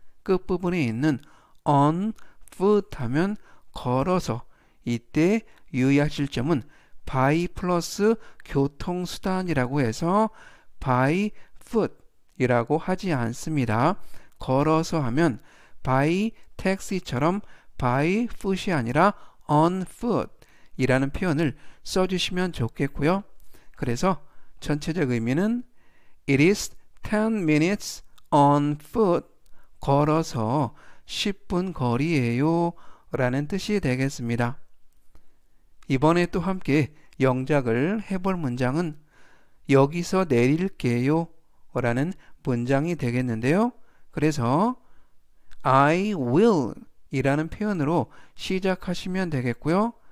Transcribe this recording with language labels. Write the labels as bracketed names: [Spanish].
[Korean] 끝부분에 있는 on foot 하면 걸어서, 이때 유의하실 점은 by 플러스 교통수단이라고 해서 by foot 이라고 하지 않습니다. 걸어서 하면 by taxi처럼 by foot이 아니라 on foot 이라는 표현을 써주시면 좋겠고요. 그래서 전체적 의미는 [English] It is 10 minutes on foot. [Korean] 걸어서 10분 거리예요 라는 뜻이 되겠습니다. 이번에 또 함께 영작을 해볼 문장은 여기서 내릴게요 라는 문장이 되겠는데요. 그래서 I will 이라는 표현으로 시작하시면 되겠고요.